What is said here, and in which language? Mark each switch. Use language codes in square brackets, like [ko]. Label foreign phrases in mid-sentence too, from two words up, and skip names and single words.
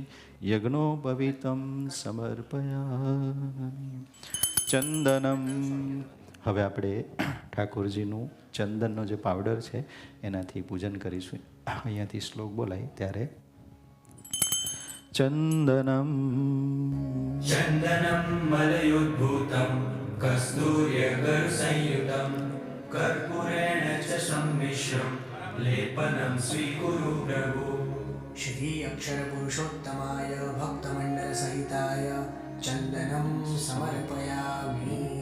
[sa] યજ્ઞોપવીતમ સમર્પયામિ. ચંદનમ. [gu] હવે આપણે ઠાકોરજીનું ચંદનનો જે પાવડર છે એનાથી પૂજન કરીશું. અહીંયાથી શ્લોક બોલાય ત્યારે ચંદનમ [sa] चन्दनं मलयोद्भूतं कस्तूर्यगरुसंयुतं कर्पूरेण च सम्मिश्रं लेपनं स्वीकुरु प्रभु. श्री अक्षर पुरुषोत्तमाय भक्तमंडल सहिताय चंदनं समर्पयामि.